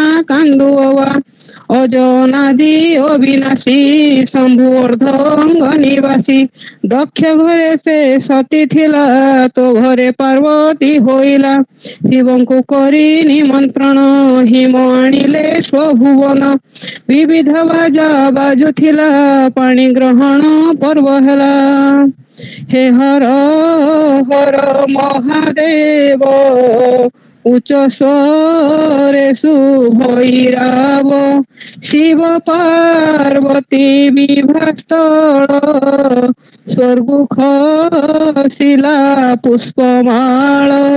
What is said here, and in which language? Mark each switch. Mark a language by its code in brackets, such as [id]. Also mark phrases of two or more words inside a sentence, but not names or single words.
[or] କାନ୍ଦୁଅବା ଅଜନାଦି ଅବିନାଶୀ ଶମ୍ଭୁ ଅର୍ଦ୍ଧଙ୍ଗ ନିବାସୀ ଦକ୍ଷ ଘରେ ସେ ସତୀ ଥିଲା ତୋ ଘରେ ପାର୍ବତୀ ହୋଇଲା ଶିବଙ୍କୁ କରି ନିମନ୍ତ୍ରଣ ହିମ ଆଣିଲେ ସ୍ୱଭୁବନ ବିବିଧ ବାଜା ବାଜୁଥିଲା ପାଣି ଗ୍ରହଣ ପର୍ବ ହେଲା ହେ ହର ହର ମହାଦେବ ଉଚ୍ଚ ସ୍ୱରେ ସୁଭୈରାବ ଶିବ ପାର୍ବତୀ ବିଭାସ୍ଥଳ ସ୍ୱର୍ଗୁ ଖସିଲା ପୁଷ୍ପମାଳ